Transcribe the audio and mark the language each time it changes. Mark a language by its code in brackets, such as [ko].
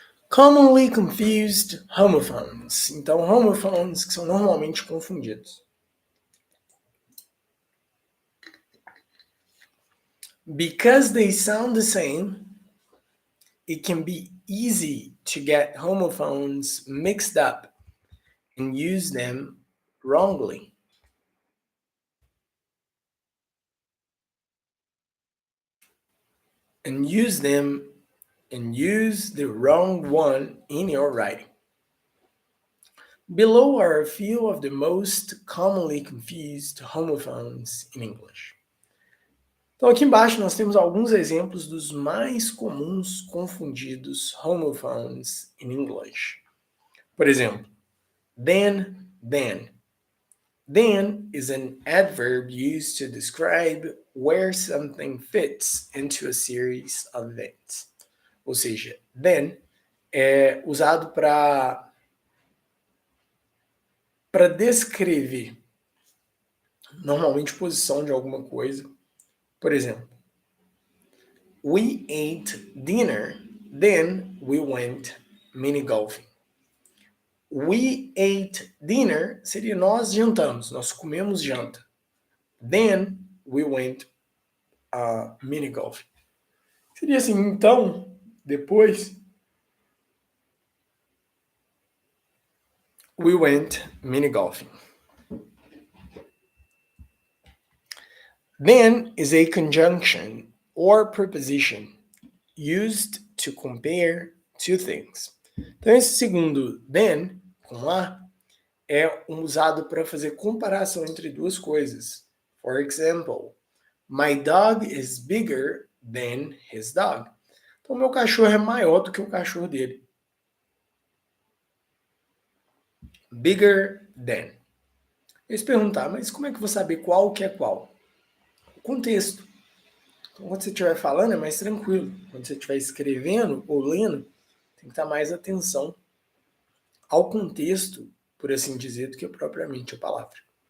[en] Commonly confused homophones. [pt] Então, homophones que são normalmente confundidos. [en] Because they sound the same, it can be easy to get homophones mixed up and use them wrongly. And use the wrong one in your writing. Below are a few of the most commonly confused homophones in English. [pt] Então, aqui embaixo nós temos alguns exemplos dos mais comuns confundidos [en] homophones in English. [pt] Por exemplo, then. [en] Then is an adverb used to describe where something fits into a series of events. [pt] Ou seja, then é usado para descrever normalmente posição de alguma coisa. Por exemplo, [en] we ate dinner, then we went mini golfing. We ate dinner [pt] seria nós jantamos, nós comemos janta. [en] Then we went mini golfing. [pt] Seria assim, então, depois [en] we went mini golfing. Then is a conjunction or preposition used to compare two things. [pt] Então, esse segundo then, com a, é usado para fazer comparação entre duas coisas. [en] For example, my dog is bigger than his dog. [pt] Então, meu cachorro é maior do que o cachorro dele. [en] Bigger than. [pt] Eles perguntar, mas como é que eu vou saber qual que é qual? O contexto. Então, quando você estiver falando, é mais tranquilo. Quando você estiver escrevendo ou lendo, tem que dar mais atenção ao contexto, por assim dizer, do que propriamente a palavra.